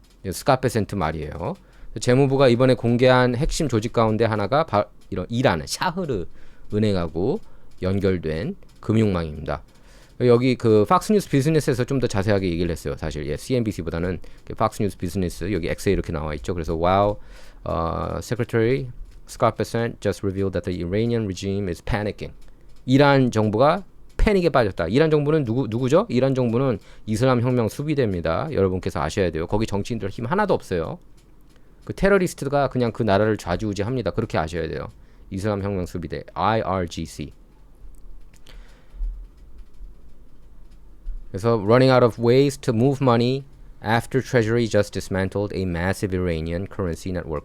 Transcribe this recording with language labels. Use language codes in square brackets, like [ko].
[ko] 스카페센트 말이에요. 재무부가 이번에 공개한 핵심 조직 가운데 하나가 이런 이란의 샤흐르 은행하고 연결된 금융망입니다. 여기 팍스뉴스 비즈니스에서 좀 더 자세하게 얘기를 했어요. 사실 CNBC보다는 팍스뉴스 비즈니스 여기 X에 이렇게 나와 있죠. 그래서 [en] wow, Secretary Scott Bessent just revealed that the Iranian regime is panicking. [ko] 이란 정부가 패닉에 빠졌다. 이란 정부는 누구죠? 이란 정부는 이슬람 혁명 수비대입니다. 여러분께서 아셔야 돼요. 거기 정치인들 힘 하나도 없어요. 테러리스트가 그냥 그 나라를 좌지우지합니다. 그렇게 아셔야 돼요. 이슬람 혁명 수비대 IRGC. 그래서 [en] running out of ways to move money after Treasury just dismantled a massive Iranian currency network.